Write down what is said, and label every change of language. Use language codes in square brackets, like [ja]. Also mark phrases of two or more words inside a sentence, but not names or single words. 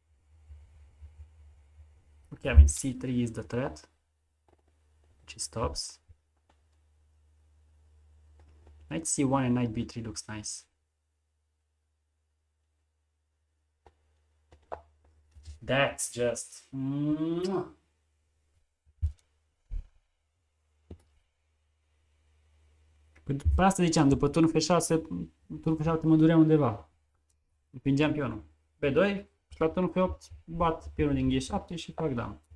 [en] Okay, I mean c3 is the threat, which stops. Knight c1 and knight b3 looks nice. That's just... [ro] Pe asta ziceam, după turn f6, turn f7 mă durea undeva. Împingeam pionul. B2 și la turn f8 bat pionul din G7 și fac dam.